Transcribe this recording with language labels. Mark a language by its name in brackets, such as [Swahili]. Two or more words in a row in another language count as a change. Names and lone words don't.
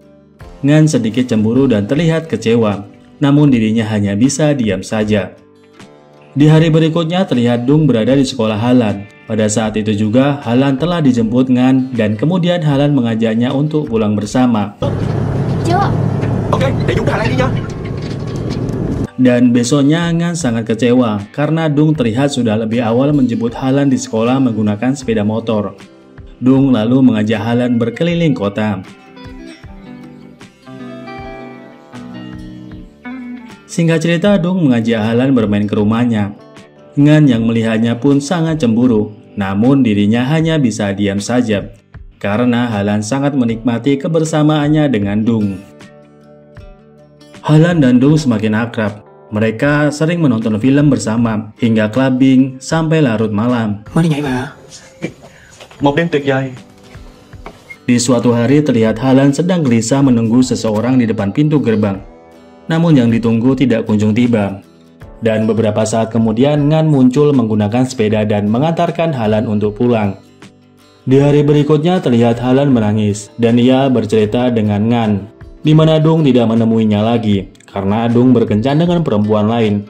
[Indonesian] Ngan sedikit cemburu dan terlihat kecewa, namun dirinya hanya bisa diam saja. Di hari berikutnya terlihat Dung berada di sekolah Halan. Pada saat itu juga Halan telah dijemput Ngan dan kemudian Halan mengajaknya untuk pulang bersama. [Vietnamese] Oke, để chúng ta lagi nha. [Indonesian] Dan besoknya Ngan sangat kecewa karena Dung terlihat sudah lebih awal menjemput Halan di sekolah menggunakan sepeda motor. Dung lalu mengajak Halan berkeliling kota. Singkat cerita, Dung mengajak Halan bermain ke rumahnya. Ngan yang melihatnya pun sangat cemburu, namun dirinya hanya bisa diam saja, karena Halan sangat menikmati kebersamaannya dengan Dung. Halan dan Dung semakin akrab. Mereka sering menonton film bersama, hingga clubbing sampai larut malam. [Vietnamese] Mới đi nhảy mà. Một đêm tuyệt vời. [Indonesian] Di suatu hari terlihat Halan sedang gelisah menunggu seseorang di depan pintu gerbang. Namun yang ditunggu tidak kunjung tiba. Dan beberapa saat kemudian Ngan muncul menggunakan sepeda dan mengantarkan Halan untuk pulang. Di hari berikutnya terlihat Halan menangis dan ia bercerita dengan Ngan, di mana Dung tidak menemuinya lagi karena Dung berkencan dengan perempuan lain.